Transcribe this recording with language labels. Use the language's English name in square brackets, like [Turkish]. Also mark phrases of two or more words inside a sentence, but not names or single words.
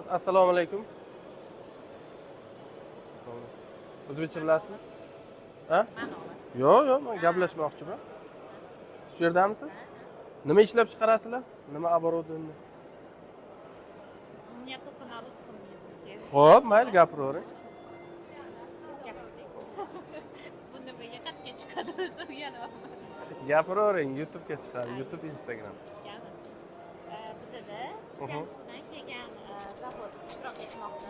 [Arabic] السلام عليكم. [Uzbek] O'zbekcha bilasizmi? Ha? Yo'q, men gaplashmoqchiman. Siz shu yerdamisiz? Nima ishlab chiqarasizlar? Nima оборудование? [Russian] У меня только на русском языке. [Uzbek] Xo'p, mayli gapiravering. Buni menga qatga chiqadi o'zim yana. Gapiravering, YouTube'ga chiqadi, YouTube, Instagram. Bizda Samsungdan kelgan zavod ishtirok etmoqda.